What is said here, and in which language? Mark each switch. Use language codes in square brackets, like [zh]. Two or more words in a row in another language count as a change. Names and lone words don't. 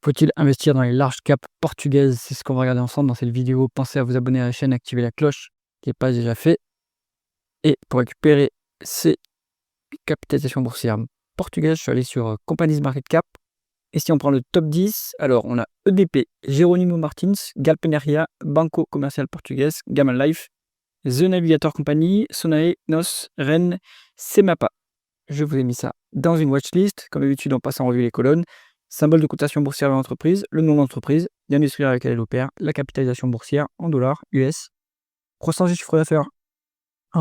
[fr] Faut-il investir dans les [en] large caps [fr] portugaises? C'est ce qu'on va regarder ensemble dans cette vidéo. Pensez à vous abonner à la chaîne, activer la cloche qui n'est pas déjà fait. Et pour récupérer ces capitalisations boursières portugaises, je suis allé sur Companies Market Cap. Et si on prend le top 10, alors on a EDP, Jerónimo Martins, Galp Energia, Banco Comercial Português, Gamal Life, The Navigator Company, Sonae, Nos, Rennes, Semapa. Je vous ai mis ça dans une watchlist. Comme d'habitude, on passe en revue les colonnes. Symbole de cotation boursière de l'entreprise, le nom de l'entreprise, l'industrie avec laquelle elle opère, la capitalisation boursière en dollars US, croissance du chiffre d'affaires en